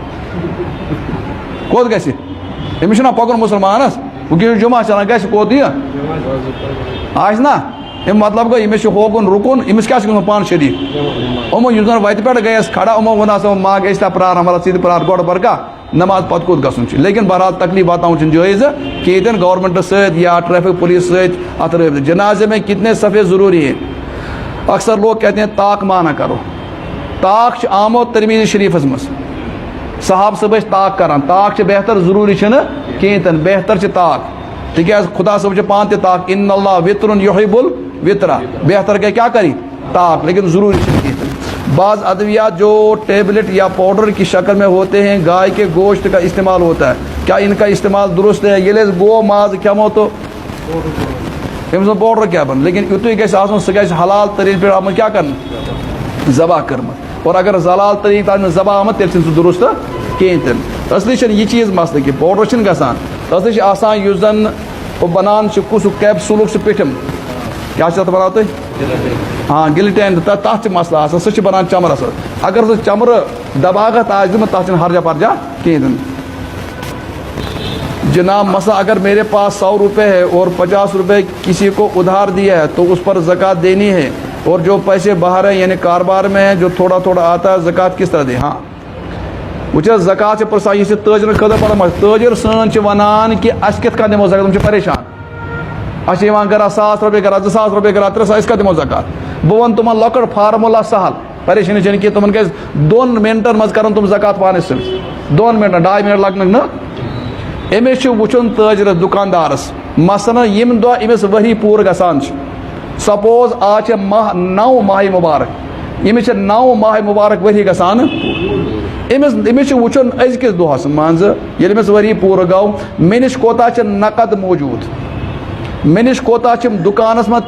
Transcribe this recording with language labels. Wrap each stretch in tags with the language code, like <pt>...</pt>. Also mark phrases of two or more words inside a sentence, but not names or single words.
<ks>کوٚت گژھِ أمِس چھُنہ پکُن مُسلمانس وٕنکیٚس چھُ جمعہ چلان گژھِ کوٚت یہِ آسہِ نا امیُک مطلب گوٚو أمِس چھُ ہوکُن رُکُن أمِس کیٛاہ چھُ گژھُن پانہٕ شریٖک یِمو یُس زن وتہِ پٮ۪ٹھ گٔیس کھڑا یِمو ووٚن ہسا ما گژھِ تا پرٛاران مطلب ژٕ تہِ پرٛار گۄڈٕ برکا نماز پتہٕ کوٚت گژھُن چھُ لیکن بہرحال تکلیٖف واتناوُن چھُنہٕ جٲیز کہ ییٚتٮ۪ن گورمنٹس سۭتۍ یا ٹریفک پولیس سۭتۍ اتھ رٲبطہٕ</ks> <ur>جنازے میں کتنے صفے ضروری ہیں اکثر لوگ کہتے ہیں</ur> <ks>طاق مانا کرو طاق چھُ آمُت ترمیٖزی شریٖفس منٛز صحابہٕ صٲب ٲسۍ طاق کران طاق چھِ بہتر ضروٗری چھُنہٕ کِہیٖنۍ تہِ نہٕ بہتر چھِ طاق تِکیٛازِ خدا صٲب چھُ پانہٕ تہِ طاق</ks> <ar>ان اللہ وطرٌ یحب الوطرا</ar> <ks>بہتر گٔے کیا کری طاق لیکن ضروری چھُنہٕ کِہیٖنۍ تہِ</ks> <ur>بعض ادویات جو ٹیبلٹ یا پاؤڈر کی شکل میں ہوتے ہیں گائے کے گوشت کا استعمال ہوتا ہے کیا ان کا استعمال درست ہے</ur> <ks>ییٚلہِ أسۍ گو ماز کھٮ۪مو تہٕ أمۍ سُنٛد پاؤڈر کیٛاہ بنہِ لیکن یُتُے گژھِ آسُن سُہ گژھِ حلال طریٖقہٕ پٮ۪ٹھ آمُت کیٛاہ کرنہٕ ذبح کٔرمٕژ اور اگر حلال طریٖقہٕ آسہِ نہٕ ذبح آمُت تیٚلہِ چھُنہٕ سُہ درست کِہیٖنۍ تہِ نہٕ اصلی چھُنہٕ یہِ چیٖز مسلہٕ کہِ پاؤڈر چھُنہٕ گژھان اصلی چھُ آسان یُس زن بنان چھُ کُس کیپسوٗلُک چھُ پیٚٹھِم کیٛاہ چھِ تتھ ونان تُہۍ ہاں گِلٹین تتھ چھُ مسلہٕ آسان سُہ چھُ بنان چمرس سۭتۍ اگر سُہ چمرٕ دباغت آسہِ دیُتمُت تتھ چھُنہٕ ہرجہ پرجہ کِہیٖنۍ تہِ نہٕ</ks> <ur>جناب مسئلہ اگر میرے پاس 100 روپے ہے اور 50 روپے کسی کو ادھار دیا ہے تو اس پر زکوٰۃ دینی ہے اور جو پیسے باہر ہیں یعنی کاروبار میں ہیں جو تھوڑا تھوڑا آتا ہے زکوٰۃ کس طرح دیں</ur> <ks>ہاں وٕچھ حظ زکوٰۃ چھِ پرٛژھان یہِ چھِ تٲجرن خٲطرٕ پران تٲجر سٲنۍ چھِ ونان کہِ اَسہِ کِتھ کٔنۍ دِمو زکوٰۃ تِم چھِ پریشان اَسہِ چھِ یِوان گرا 1000 رۄپیہِ گرا 2000 رۄپیہِ گرا 3000 أسۍ کَتھ دِمو زکوٰۃ بہٕ وَنہٕ تِمن لۄکٕٹ فارمولا سہل پریشٲنی چھَنہٕ کینٛہہ تِمن گژھِ 2 مِنٹن منٛز کرن تِم زکوٰۃ پانَے سۭتۍ 2 مِنٹن 2 منٹ لگنکھ نہٕ أمِس چھُ وٕچھُن تٲجرس دُکاندارس مثلاً ییٚمہِ دۄہ أمِس ؤری پوٗرٕ گژھان چھُ سپوز آز چھِ 9 ماہِ مُبارک أمِس چھِ 9 ماہِ مُبارک ؤری گژھان أمِس چھُ وٕچھُن أزکِس دۄہس مان ژٕ ییٚلہِ أمِس ؤری پوٗرٕ گوٚو مےٚ نِش کوتاہ چھِ نقد موٗجوٗد مےٚ نِش کوتاہ چھِ دُکانَس منٛز</ks>